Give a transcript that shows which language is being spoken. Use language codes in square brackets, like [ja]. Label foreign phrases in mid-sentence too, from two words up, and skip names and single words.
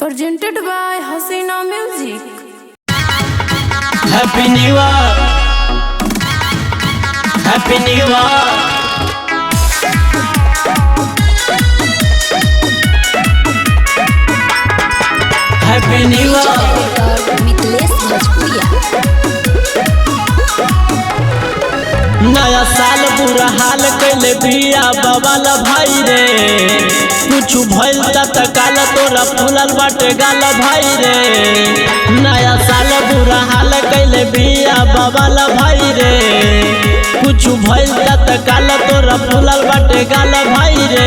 [en] Presented by Hasina Music. Happy New Year, Happy New Year. Happy New Year. [bho] नया साल बुरा हाल कैले बिया बवाल भाई रे, कुछ भइल त काल तोरा फूलल बाटे गाल भाई रे। नया साल बुरा हाल कैले बिया बवाल भाई रे, कुछ भइल त काल तोरा फूलल बाटे गाल भाई रे।